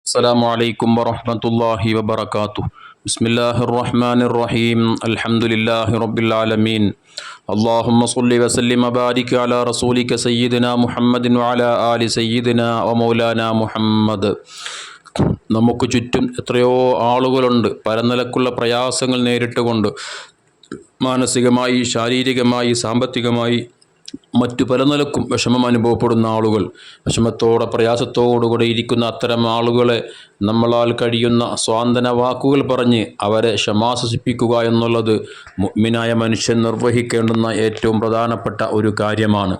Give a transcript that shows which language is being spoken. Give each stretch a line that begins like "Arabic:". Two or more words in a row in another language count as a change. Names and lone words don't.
Arabic: السلام عليكم ورحمة الله وبركاته بسم الله الرحمن الرحيم الحمد لله رب العالمين اللهم صل وسلم وبارك على رسولك سيدنا محمد وعلى آل سيدنا ومولانا محمد.
Malayalam: നമുക്ക് ചുറ്റും എത്രയോ ആളുകളുണ്ട് പല നിലക്കുള്ള പ്രയാസങ്ങൾ നേരിട്ടുകൊണ്ട് മാനസികമായി, ശാരീരികമായി, സാമ്പത്തികമായി മറ്റു പല നിലക്കും വിഷമം അനുഭവപ്പെടുന്ന ആളുകൾ, വിഷമത്തോടെ പ്രയാസത്തോടുകൂടെ ഇരിക്കുന്ന അത്തരം ആളുകളെ നമ്മളാൽ കഴിയുന്ന സ്വാന്തന വാക്കുകൾ പറഞ്ഞ് അവരെ ക്ഷമാശ്വസിപ്പിക്കുക എന്നുള്ളത് മുഅ്മിനായ മനുഷ്യൻ നിർവഹിക്കേണ്ടുന്ന ഏറ്റവും പ്രധാനപ്പെട്ട ഒരു കാര്യമാണ്.